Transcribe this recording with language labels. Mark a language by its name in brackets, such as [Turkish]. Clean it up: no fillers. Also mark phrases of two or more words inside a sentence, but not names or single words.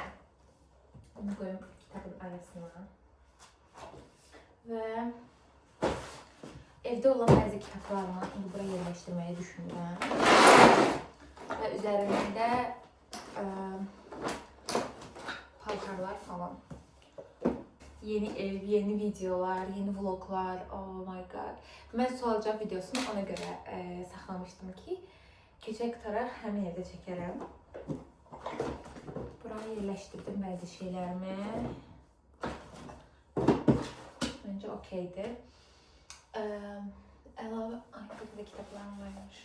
[Azerbaijani] Bunu qoyum kitabın arasına. Və evdə olan bəzi kitablarımı indi buraya yerləşdirməyi düşünürəm. Və üzərində paltarlar falan. Yeni ev, yeni videolar, yeni vloglar, [English] oh my god. [Azerbaijani] Mən sual-cavab videosunu ona görə saxlamışdım ki, keçək qutaraq həmin evdə çəkərəm. Buraya yerləşdirdim bəzi şeylərimi. Məncə okeydir. Əlavə, burada kitablarım varmış.